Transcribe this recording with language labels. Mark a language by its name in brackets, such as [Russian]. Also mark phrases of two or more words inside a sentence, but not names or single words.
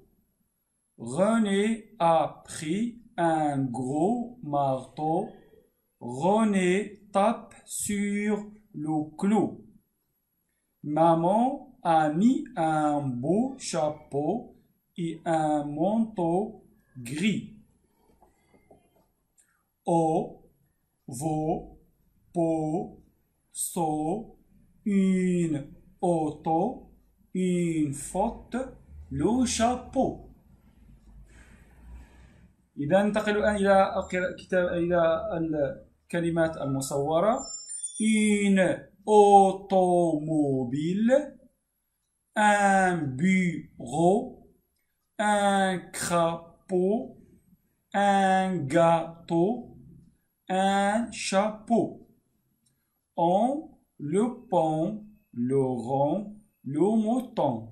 [French] René a pris un gros marteau. René tape sur le clou. Maman a mis un beau chapeau et un manteau gris. O, vo, po, so, une auto, une faute, le chapeau. [Arabic] إذا ننتقل الآن إلى الكلمات المصورة. [French] Une automobile, un bureau, un crapaud, un gâteau, un chapeau. On, le pont, le rond, le mouton.